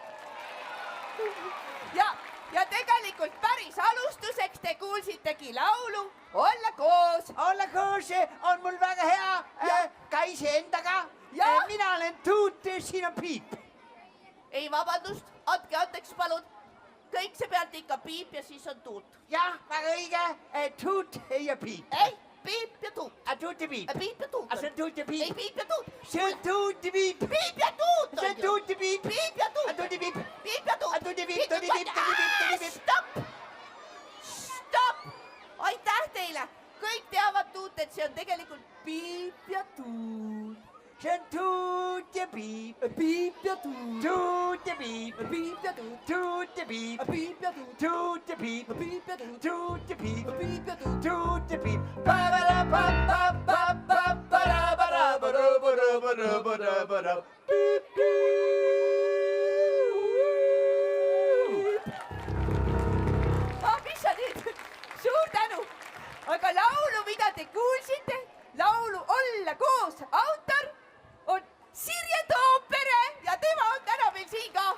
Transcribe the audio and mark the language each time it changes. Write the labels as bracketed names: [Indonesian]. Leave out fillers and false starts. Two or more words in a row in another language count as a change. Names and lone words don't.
[Estonian] Ja tegelikult päris alustuseks te kuulsitegi laulu Olla koos. Olla koos on mul väga hea, ka iseendaga. Mina olen Tuut, siin on Piip. Ei, vabandust, andke andeks, palun. Kõik see pealt ikka Piip ja siis on Tuut. Jah, väga õige, Tuut ja Piip. Ei, Piip ja Tuut. Tuut ja Piip. Piip ja Tuut. See on Tuut ja Piip. Ei, Piip ja Tuut. See on Tuut ja Piip. Piip ja Tuut. See on Tuut ja Piip. Piip ja Tuut. Tuut ja Piip. Piip ja Tuut. Tuut ja Piip, Tuut ja Piip. Stopp! Stopp! Aitäh teile! Kõik teavad Tuut, et see on tegelikult Piip ja Tuut. See on Tuut ja Piip. Piip ja Tuut. Tuut ja Piip. Piip ja Tuut. Tuut ja Piip. Piip ja Tuut. Tuut ja Piip. Piip ja Tuut. Tuut ja Piip. Piip ja Tuut. Tuut ja Piip. Mis sa nüüd? Suur tänu! Aga laulu, mida te kuulsite, laulu Olla koos autor on Sirje Toopere ja tema on täna meil siin ka.